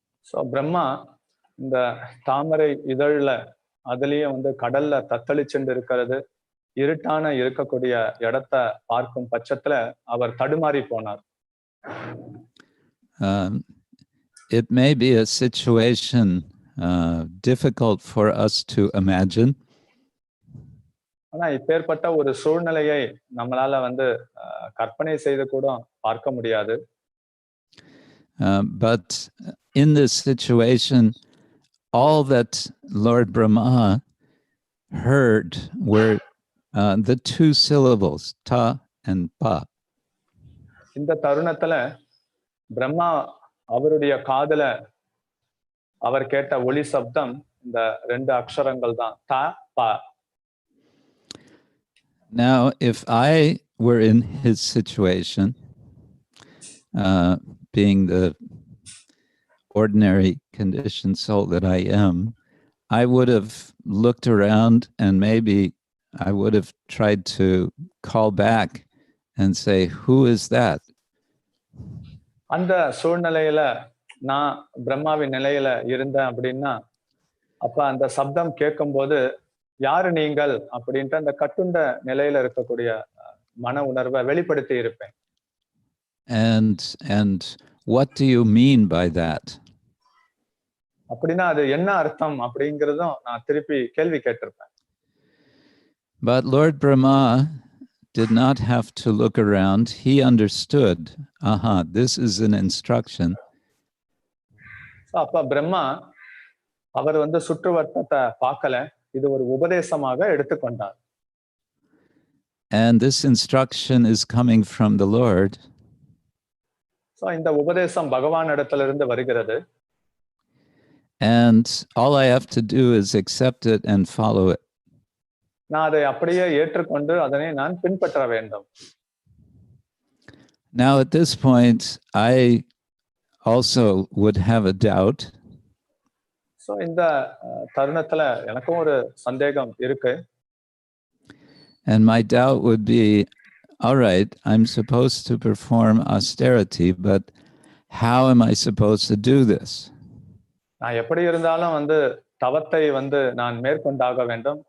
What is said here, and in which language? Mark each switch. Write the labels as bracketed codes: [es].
[ta] So Brahma இந்த தாமரை இதழ்ல அதுலயே வந்து கடல்ல தத்தளிச்சுட்டு இருக்கிறது இருட்டான இருக்கக்கூடிய இடத்தை பார்க்கும் பட்சத்துல அவர் தடுமாறி போனார். [en] It may be a situation difficult for us to imagine. [ta] ஆனா இப்பேற்பட்ட ஒரு சூழ்நிலையை நம்மளால வந்து கற்பனை செய்து கூட பார்க்க முடியாது. [en] But in this situation, all that Lord Brahma heard were the two syllables, ta and pa. [ta] இந்த தருணத்துல பிரம்மா அவருடைய காதுல அவர் கேட்ட ஒலி சப்தம் இந்த 2 அக்ஷரங்கள் தான், தா பா. [en] Now, if I were in his situation, being the ordinary conditioned soul that I am, I would have looked around and maybe I would have tried to call back and say, who is that? [ta] அந்த சூழ்நிலையில நான் பிரம்மாவின் நிலையில இருந்தேன் அப்படின்னா அப்ப அந்த சப்தம் கேட்கும்போது யாரு நீங்கள் அப்படின்ட்டு அந்த கட்டுண்ட நிலையில இருக்கக்கூடிய மன உணர்வை வெளிப்படுத்தி இருப்பேன். [en] And what do you mean by that? [ta] அப்படின்னா அது என்ன அர்த்தம் அப்படிங்கிறதும் நான் திருப்பி கேள்வி கேட்டிருப்பேன். [en] But Lord Brahma did not have to look around. He understood, this is an instruction. [ta] அப்ப பிரம்மா அவர் வந்து சுற்றுவட்டத்தை பார்க்கல, இது ஒரு உபதேசமாக எடுத்துக்கொண்டார். [en] And this instruction is coming from the Lord. [ta] So இந்த உபதேசம் பகவான் இடத்திலிருந்து வருகிறது. [en] And all I have to do is accept it and follow it. [ta] நான் அதை அப்படியே ஏற்றுக்கொண்டு அதனை நான் பின்பற்ற வேண்டும். [en] Now at this point, I also would have a doubt. [ta] So இந்த தருணத்துல எனக்கும் ஒரு சந்தேகம் இருக்கு. [en] And my doubt would be, all right, I'm supposed to perform austerity, but how am I supposed to do this? [ta] நான் எப்படி இருந்தாலும் வந்து தவத்தை வந்து நான் மேற்கொண்டாக வேண்டும்.